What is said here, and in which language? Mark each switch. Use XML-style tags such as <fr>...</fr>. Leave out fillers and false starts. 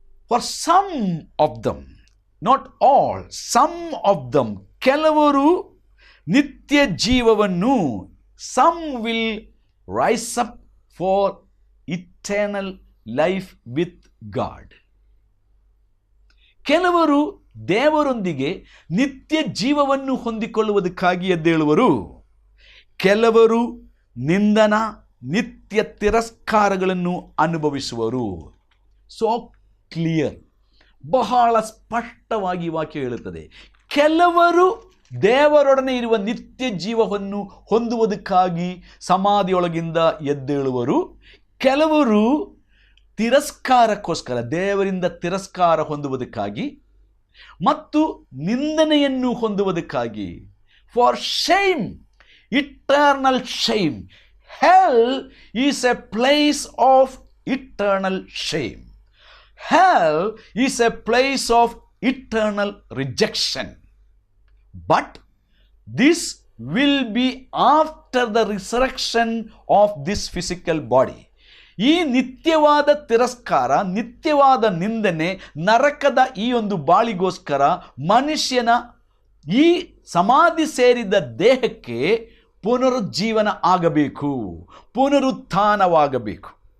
<en>For some of them, not all, some of them,</en> <kn>ಕೆಲವರು ನಿತ್ಯ ಜೀವವನ್ನು,</kn> <en>some will rise up for eternal life with God.</en> <kn>ಕೆಲವರು ದೇವರೊಂದಿಗೆ ನಿತ್ಯ ಜೀವವನ್ನು ಹೊಂದಿಕೊಳ್ಳುವುದಕ್ಕಾಗಿ ಎದ್ದೇಳುವರು. ಕೆಲವರು ನಿಂದನ, ನಿತ್ಯ ತಿರಸ್ಕಾರಗಳನ್ನು ಅನುಭವಿಸುವರು.</kn> <en>so clear,</en> <kn>ಬಹಳ ಸ್ಪಷ್ಟವಾಗಿ ವಾಕ್ಯ ಹೇಳುತ್ತದೆ. ಕೆಲವರು ದೇವರೊಡನೆ ಇರುವ ನಿತ್ಯ ಜೀವವನ್ನು ಹೊಂದುವುದಕ್ಕಾಗಿ ಸಮಾಧಿಯೊಳಗಿಂದ ಎದ್ದೇಳುವರು. ಕೆಲವರು ತಿರಸ್ಕಾರಕ್ಕೋಸ್ಕರ, ದೇವರಿಂದ ತಿರಸ್ಕಾರ ಹೊಂದುವುದಕ್ಕಾಗಿ ಮತ್ತು ನಿಂದನೆಯನ್ನು ಹೊಂದುವುದಕ್ಕಾಗಿ,</kn> <en>For shame, eternal shame. Hell is a place of eternal shame. Hell is a place of eternal rejection. But this will be after the resurrection of this physical body.</en> <kn>ಈ ನಿತ್ಯವಾದ ತಿರಸ್ಕಾರ, ನಿತ್ಯವಾದ ನಿಂದನೆ, ನರಕದ ಈ ಒಂದು ಬಾಳಿಗೋಸ್ಕರ ಮನುಷ್ಯನ ಈ ಸಮಾಧಿ ಸೇರಿದ ದೇಹಕ್ಕೆ ಪುನರುಜ್ಜೀವನ ಆಗಬೇಕು, ಪುನರುತ್ಥಾನವಾಗಬೇಕು.</kn>